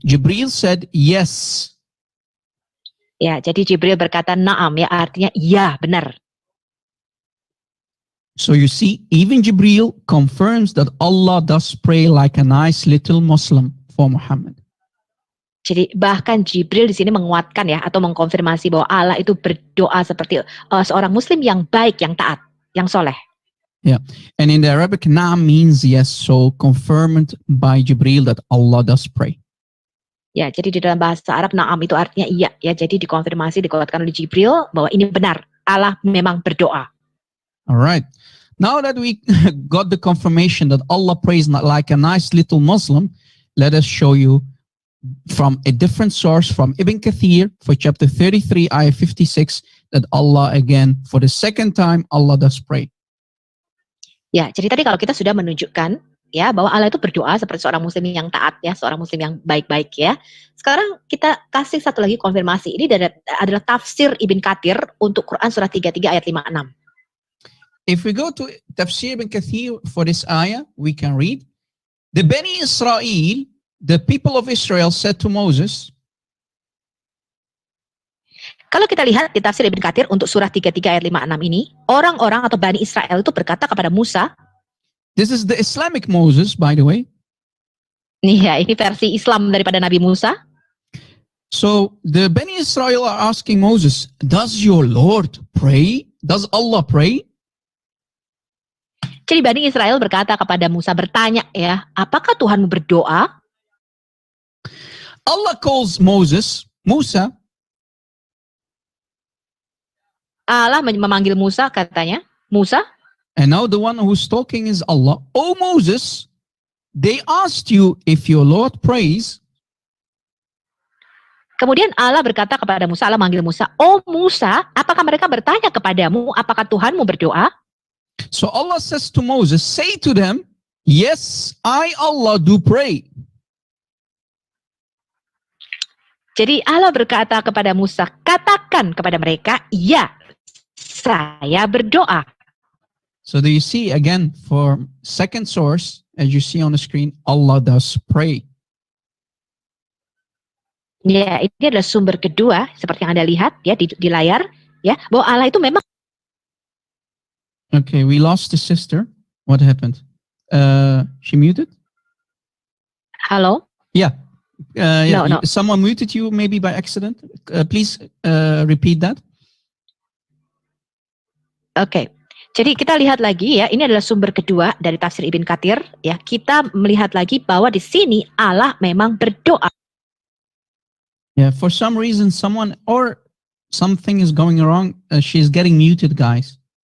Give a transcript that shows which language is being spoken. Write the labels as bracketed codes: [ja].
[en] Jibril said, yes. [id] Ya, jadi Jibril berkata na'am, ya artinya iya, benar. [en] So you see, even Jibril confirms that Allah does pray like a nice little Muslim for Muhammad. [id] Jadi bahkan Jibril di sini menguatkan ya atau mengkonfirmasi bahwa Allah itu berdoa seperti seorang muslim yang baik, yang taat, yang soleh. [en] And in the Arabic, Naam means yes, so confirmed by Jibril that Allah does pray. [id] Ya, jadi di dalam bahasa Arab na'am itu artinya iya, ya. Jadi dikonfirmasi, dikuatkan oleh Jibril bahwa ini benar, Allah memang berdoa. [en] All right. Now that we got the confirmation that Allah prays not like a nice little Muslim, let us show you from a different source from Ibn Kathir for chapter 33, ayah 56, that Allah again, for the second time, Allah does pray. [id] Ya, jadi tadi kalau kita sudah menunjukkan ya bahwa Allah itu berdoa seperti seorang muslim yang taat ya, seorang muslim yang baik-baik ya. Sekarang kita kasih satu lagi konfirmasi. Ini adalah tafsir Ibn Kathir untuk Quran surah 33 ayat 56. [en] If we go to Tafsir Ibn Kathir for this ayah, we can read, the Bani Israel, the people of Israel said to Moses, [id] Kalau kita lihat di tafsir Ibn Kathir untuk surah 33 ayat 56 ini, orang-orang atau Bani Israel itu berkata kepada Musa, [en] this is the Islamic Moses, by the way. [id] nih ya, ini versi Islam daripada Nabi Musa. [en] So the Bani Israel are asking Moses, does your Lord pray? Does Allah pray? [id] Jadi Bani Israel berkata kepada Musa, bertanya ya, apakah Tuhanmu berdoa? [en] Allah calls Moses, Musa, [id] Allah memanggil Musa, katanya, Musa, [en] and now the one who's talking is Allah. Oh Moses, they asked you if your Lord prays. [id] kemudian Allah berkata kepada Musa, Allah manggil Musa, oh Musa, apakah mereka bertanya kepadamu, apakah Tuhanmu berdoa? [en] So Allah says to Moses, say to them, yes, I Allah do pray. [id] Jadi Allah berkata kepada Musa, katakan kepada mereka, ya, saya berdoa. [en] So do you see again for second source, as you see on the screen, Allah does pray. [id] Ya, ini adalah sumber kedua, seperti yang Anda lihat ya di layar, ya, bahwa Allah itu memang. [en] Okay, we lost the sister. What happened? She muted? [id] Halo? [en] Yeah. No. Someone muted you maybe by accident. Please repeat that. [id] Oke. Jadi kita lihat lagi ya, ini adalah sumber kedua dari tafsir Ibn Kathir ya. Kita melihat lagi bahwa di sini Allah memang berdoa. [en] Yeah, for some reason someone or something is going wrong. She's getting muted, guys.